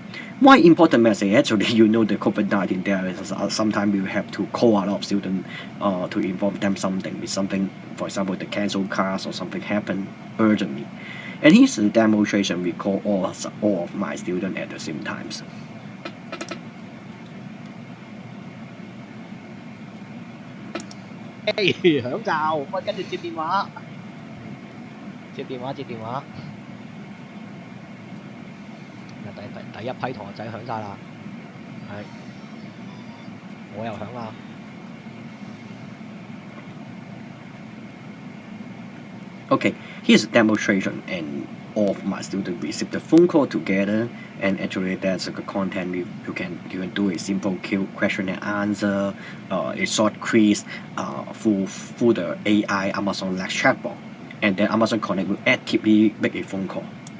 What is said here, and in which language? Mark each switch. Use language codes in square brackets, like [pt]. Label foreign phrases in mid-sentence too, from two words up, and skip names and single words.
[en] Why important message? Actually, the COVID-19 there is sometimes we have to call a lot of students to inform them something, for example, the canceled class or something happened urgently. And here's the demonstration. We call all of my students at the same times. [yue] Hey, 響罩，喂，跟住接電話，接電話。第一批同學仔響晒啦，係，我又響啦。 [en] Okay, here's a demonstration, and all of my students receive the phone call together, and actually that's a content you can do a simple question and answer, a short quiz through the AI Amazon Lex chatbot, and then Amazon Connect will actively make a phone call.